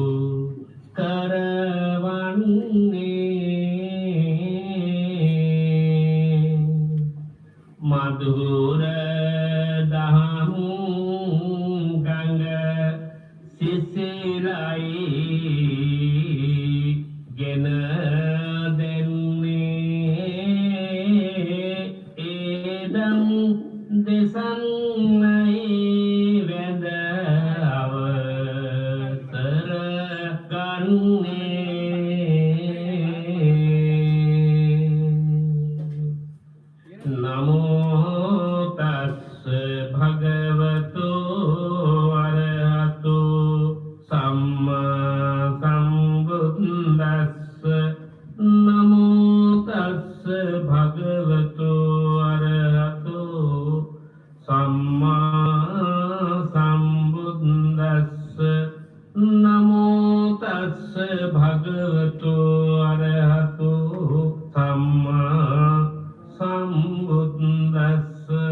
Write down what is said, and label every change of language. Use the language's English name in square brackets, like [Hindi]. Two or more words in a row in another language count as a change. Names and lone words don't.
[Sinhala] කරවන්නේ මధుර දහම් ගංග සිසිලයි ගෙන දෙන්නේ ඒදම් දෙසන්නයි වැඳ අවසර ගන්නේ [Pali] නමෝ තස්ස භගවතු අරහතු සම්මා සම්බුද්දස්ස නමෝ තස්ස භගවතු අරහතු සම්මා සම්බුද්දස්ස නමෝ තස්ස භගවතු අරහතු සම්මා සම්බුද්දස්ස